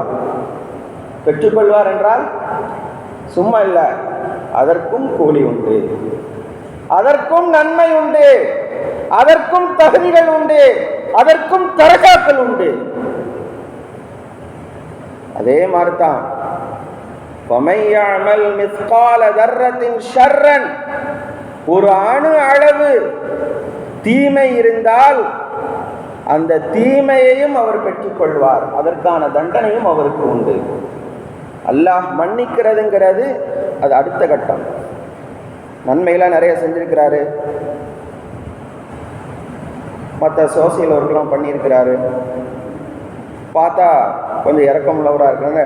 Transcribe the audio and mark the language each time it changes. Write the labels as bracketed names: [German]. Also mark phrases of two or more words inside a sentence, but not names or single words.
[Tamil] பெற்றுக்கொள்வார் என்றால் சும்மா இல்ல, அதற்கும் கூலி உண்டு, அதற்கும் நன்மை உண்டு, அதற்கும் தகுதிகள் உண்டு, அதற்கும் தரகாக்கள் உண்டு. அதே மாதிரிதான் [Arabic] فَمَنْ يَعْمَلْ مِثْقَالَ ذَرَّةٍ شَرًّا, [Tamil] ஒரு அணு அளவு தீமை இருந்தால் அந்த தீமையையும் அவர் பெற்றுக்கொள்வார், அதற்கான தண்டனையும் அவருக்கு உண்டு. அல்லாஹ் மன்னிக்கிறதுங்கிறது அது அடுத்த கட்டம். நன்மைகளாக நிறைய செஞ்சிருக்கிறாரு, மற்ற [English] social work [Tamil] பண்ணியிருக்கிறாரு, பார்த்தா கொஞ்சம் இறக்கம் உள்ளவராக இருக்கிறாங்க.